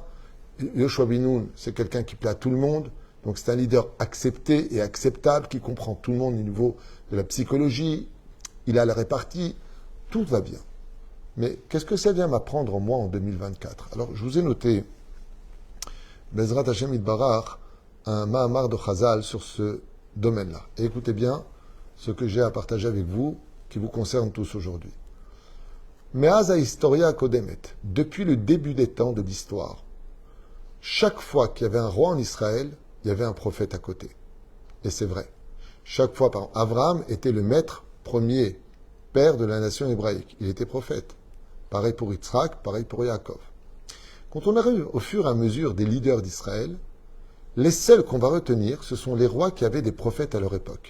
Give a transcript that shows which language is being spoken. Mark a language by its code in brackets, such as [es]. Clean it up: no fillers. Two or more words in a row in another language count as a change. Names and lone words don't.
[fr] Yoshua ben Nun, c'est quelqu'un qui plaît à tout le monde, donc c'est un leader accepté et acceptable, qui comprend tout le monde au niveau de la psychologie, il a la répartie, tout va bien. Mais qu'est-ce que ça vient m'apprendre en moi en 2024? Alors, je vous ai noté, [he] בעזרת השם יתברך, [fr] un Mahamar de Chazal sur ce domaine-là. Et écoutez bien ce que j'ai à partager avec vous, qui vous concerne tous aujourd'hui. [he] מאז היסטוריה קודמת, [fr] depuis le début des temps de l'histoire, chaque fois qu'il y avait un roi en Israël, il y avait un prophète à côté. Et c'est vrai. Chaque fois, par exemple, Abraham était le maître premier, père de la nation hébraïque. Il était prophète. Pareil pour Yitzhak, pareil pour Yaakov. Quand on arrive au fur et à mesure des leaders d'Israël, les seuls qu'on va retenir, ce sont les rois qui avaient des prophètes à leur époque.